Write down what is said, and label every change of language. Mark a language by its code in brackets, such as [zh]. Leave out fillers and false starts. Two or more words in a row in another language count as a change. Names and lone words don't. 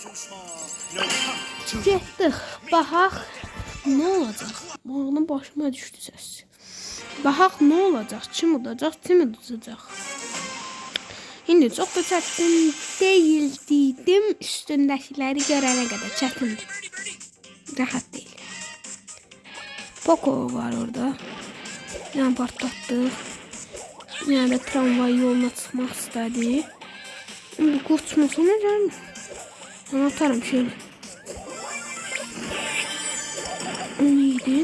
[az] Getdik, baxaq ne olacaq? Bağının başıma düşdü səs. Baxaq ne olacaq? Kim udacaq, kim udacaq? İndi çox da çətin deyil dedim, üstündəkiləri görənə qədər çətindir. [tr] Rahat değil. Poco var orada. Yani patlattık. Yani de tramvay yoluna çıkmak istedi. Bu kurtulmasına gelmiyor. Ben atarım şöyle. Onu yedin.